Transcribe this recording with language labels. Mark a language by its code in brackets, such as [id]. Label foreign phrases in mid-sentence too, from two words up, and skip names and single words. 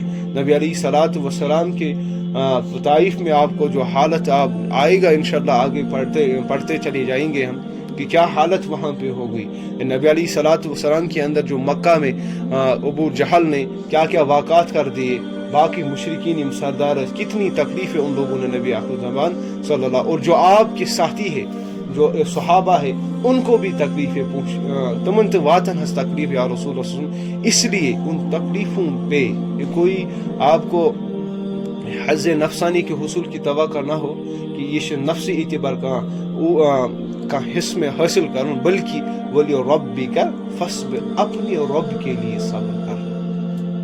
[ur] نبی [ar] علیہ الصلوۃ والسلام [ur] کے طائف میں آپ کو جو حالت آپ آئے گا انشاءاللہ آگے پڑھتے چلے جائیں گے ہم کہ کیا حالت وہاں پہ ہو گئی. نبی [ar] علیہ الصلوۃ والسلام [ur] کے اندر جو مکہ میں ابو جہل نے کیا کیا واقعات کر دیے، باقی مشرکین سردار، کتنی تکلیفیں ان لوگوں نے نبی آخر زمان [ar] صلی اللہ، [ur] اور جو آپ کے ساتھی ہے، جو صحابہ ہے، ان کو بھی تکلیفیں [ks] تمن تو واتن ہس تکلیف [ar] یا رسول اللہ. [ur] اس لیے ان تکلیفوں پہ کوئی آپ کو حظ نفسانی کے حصول کی توقع نہ ہو کہ یہ نفسی اعتبار کا حص میں حاصل کروں، بلکہ [ar] وَلِرَبِّكَ فَاصْبِرْ، [ur] اپنے رب کے لیے صبر کر.